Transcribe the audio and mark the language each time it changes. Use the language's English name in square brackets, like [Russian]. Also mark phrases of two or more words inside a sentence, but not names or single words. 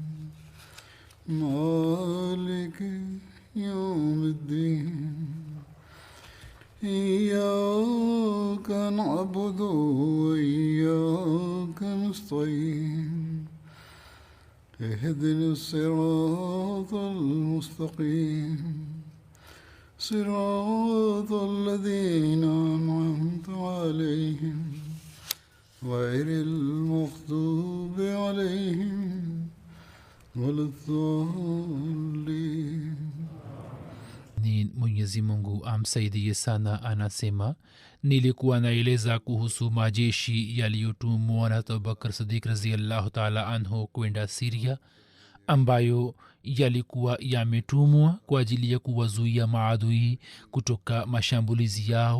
[Arabic] مالك يوم الدين إياك نعبد وإياك نستعين اهدنا الصراط المستقيم صراط الذين أنعمت عليهم غير المغضوب عليهم ولا الضالين. [Swahili] Ni Mwenyezi Mungu amsaidie sana. Anasema, nilikuwa naeleza kuhusu majeshi yaliyotumwa na Abubakar Siddiq [Arabic] رضي الله تعالى عنه [Swahili] kwenda Syria, ambayo yalikuwa yametumwa kwa ajili ya kuwazuia maadui kutoka mashambulizi yao.